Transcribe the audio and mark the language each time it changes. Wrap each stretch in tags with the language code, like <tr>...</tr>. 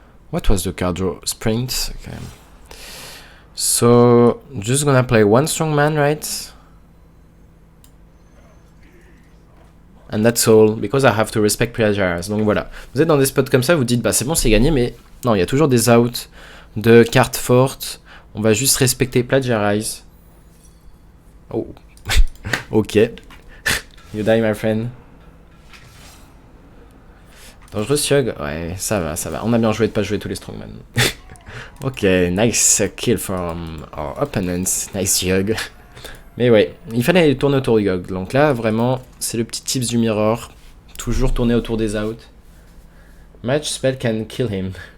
<en>What was the card draw? Sprint. Okay. So just gonna play one strongman, right? And that's all, because I have to respect Plagiaries.</en> <fr>Donc voilà. Vous êtes dans des spots comme ça, vous dites, bah c'est bon, c'est gagné, mais non, il y a toujours des outs de cartes fortes. On va juste respecter Plagiaries.</fr> <en>Oh. Ok. You die, my friend. Dangerous Yogg.</en> <fr>Ouais, ça va, ça va. On a bien joué de pas jouer tous les strongman.</fr> <en>Ok, nice kill from our opponents. Nice Yogg.</en> <fr>Mais ouais, il fallait tourner autour du Yogg. Donc là, vraiment, c'est le petit tips du mirror. Toujours tourner autour des outs.</fr> <en>Match spell can kill him.</en>